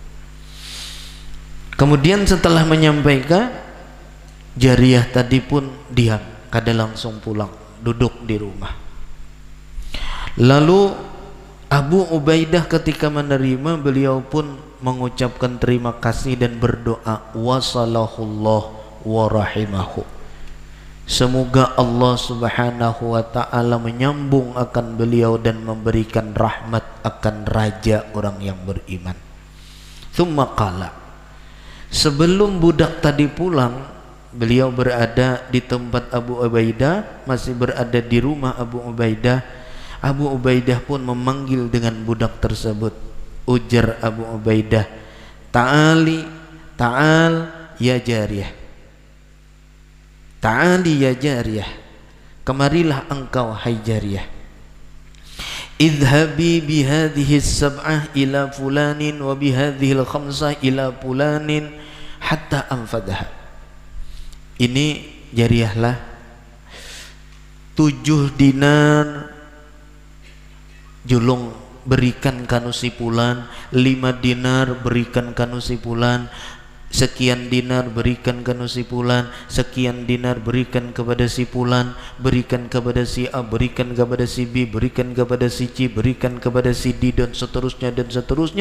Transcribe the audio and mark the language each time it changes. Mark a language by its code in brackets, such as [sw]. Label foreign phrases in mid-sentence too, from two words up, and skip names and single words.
[id] Kemudian setelah menyampaikan, jariyah tadi pun diam, kada langsung pulang, duduk di rumah. Lalu Abu Ubaidah ketika menerima, beliau pun mengucapkan terima kasih dan berdoa, [ar] وصله الله ورحمه, [id] semoga Allah [ar] سبحانه وتعالى [id] menyambung akan beliau dan memberikan rahmat akan raja orang yang beriman. [ar] ثم قال, [id] sebelum budak tadi pulang, beliau berada di tempat Abu Ubaidah, masih berada di rumah Abu Ubaidah. Abu Ubaidah pun memanggil dengan budak tersebut. Ujar Abu Ubaidah, [ar] تعالي، تعال يا جارية، تعالي يا جارية, [id] kemarilah engkau hai jariyah. [ar] اذهبي بهذه سبعة إلى فلان وبهذه خمسة إلى فلان حتى أنفدها. [id] Ini jariyahlah 7 dinar julung berikan kanu si fulan, 5 dinar berikan kanu si fulan, sekian dinar berikan kepada si fulan, sekian dinar berikan kepada si fulan, berikan kepada si A, berikan kepada si B, berikan kepada si C, berikan kepada si D, dan seterusnya dan seterusnya.